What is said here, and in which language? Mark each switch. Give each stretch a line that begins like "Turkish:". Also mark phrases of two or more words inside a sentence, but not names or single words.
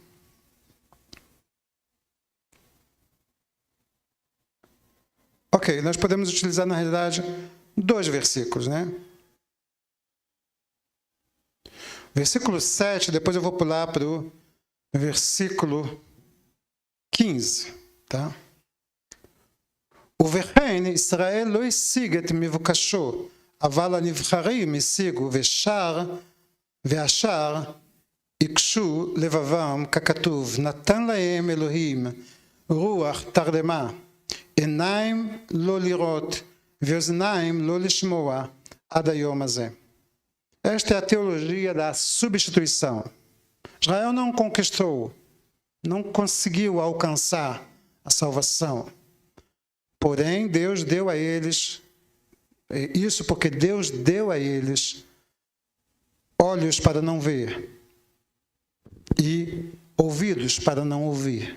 Portuguese: Ok, nós podemos utilizar, na realidade, 2 versículos, né? Versículo 7, depois eu vou pular para o versículo 15, tá?
Hebrew: ובכן, ישראל לא השיג את מבוקשו, אבל הנבחרים השיגו, והשאר יקשו לבבם, ככתוב, נתן להם אלוהים רוח תרדמה, עיניים לא לראות, ואוזניים לא לשמוע, עד היום הזה.
Portuguese: Esta é a teologia da substituição. Israel não conquistou, não conseguiu alcançar a salvação. Porém, Deus deu a eles, isso porque Deus deu a eles olhos para não ver e ouvidos para não ouvir.